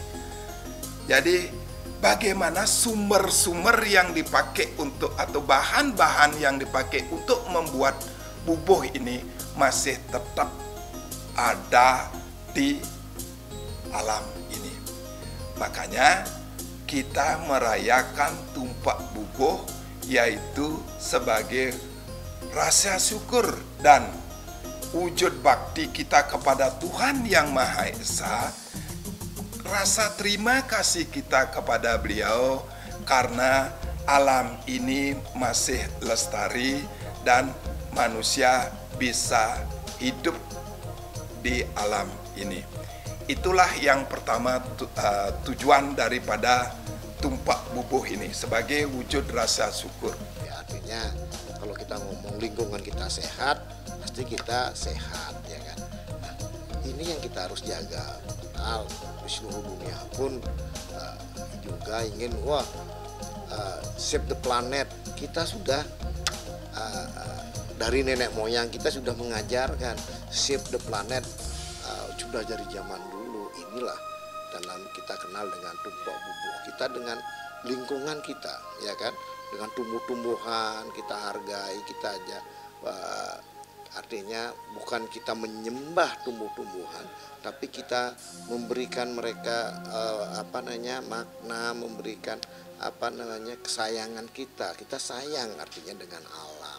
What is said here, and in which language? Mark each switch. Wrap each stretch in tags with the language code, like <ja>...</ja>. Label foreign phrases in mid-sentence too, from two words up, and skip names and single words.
<id>Jadi bagaimana sumber-sumber yang dipakai untuk atau bahan-bahan yang dipakai untuk membuat bubuh ini masih tetap ada di alam ini. Makanya kita merayakan tumpak bubuh yaitu sebagai rasa syukur dan wujud bakti kita kepada Tuhan Yang Maha Esa, rasa terima kasih kita kepada beliau karena alam ini masih lestari dan manusia bisa hidup di alam ini. Itulah yang pertama tujuan daripada tumpak bubuh ini sebagai wujud rasa syukur. Ya, artinya kalau kita ngomong lingkungan kita sehat, pasti kita sehat, ya kan. Nah, ini yang kita harus jaga. Nah, di seluruh dunia pun juga ingin</id> <en>save the planet.</en> <id>Kita sudah dari nenek moyang kita sudah mengajarkan</id> <en>save the planet,</en> <id>sudah dari zaman dulu. Inilah dalam kita kenal dengan tumpak bubuh kita, dengan lingkungan kita, ya kan, dengan tumbuh-tumbuhan kita hargai, kita aja artinya bukan kita menyembah tumbuh-tumbuhan, tapi kita memberikan mereka makna, memberikan kesayangan kita sayang artinya dengan alam.</id>